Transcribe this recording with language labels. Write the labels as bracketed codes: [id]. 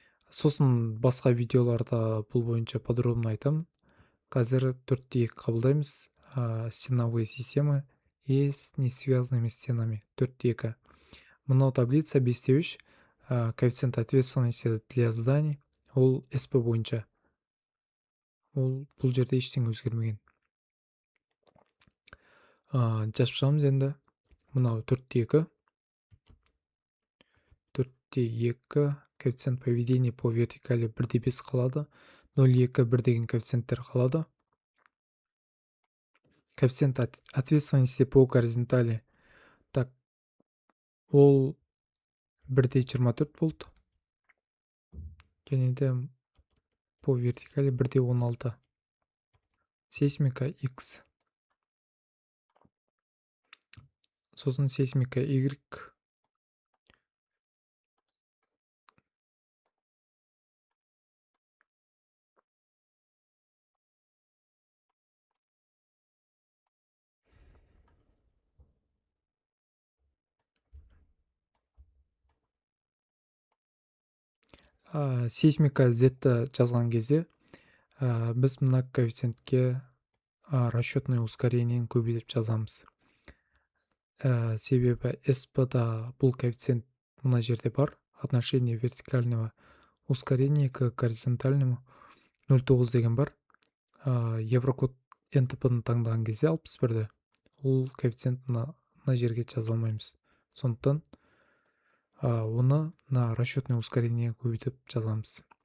[kk] Сосын басқа видеоларда бұл бойынша [ru] подробно [kk] айтамын. Қазір 4/2 қабылдаймыз. [ru] Стеновые системы и с несвязанными стенами 4/2. [kk] Мынау [ru] таблица 5/3. Коэффициент ответственности для зданий. [kk] Ол СП бойынша. Ол бұл жерде ештеңе өзгермеген. Жазып шығамыз енді. Мынау 4/2. [ru] 4/2. Коэффициент поведения по вертикали 1/5 [kk] қалады. 0,2 1 деген коэффициенттер қалады. [ru] Коэффициент ответственности по горизонтали. Так, [kk] ол 1/24 болды. Және де [ru] по вертикали 1/16. [kk] Сейсмика X. Сосын сейсмика Y. Сейсмика Z-ті жазған кезде біз мына коэффициентке расчетный ускорениені көбейтіп жазамыз. Себебі СП-да бұл коэффициент мына жерде бар. [ru] Отношение вертикального ускорения к горизонтальному 0,9 деген бар. [kk] Еврокод НТП-ны таңдаған кезде 61-ді. Ол коэффициент мына жерге жазалмаймыз. Сондықтан оны [ru] на расчетный ускорение [kk] көбейтіп жазамыз.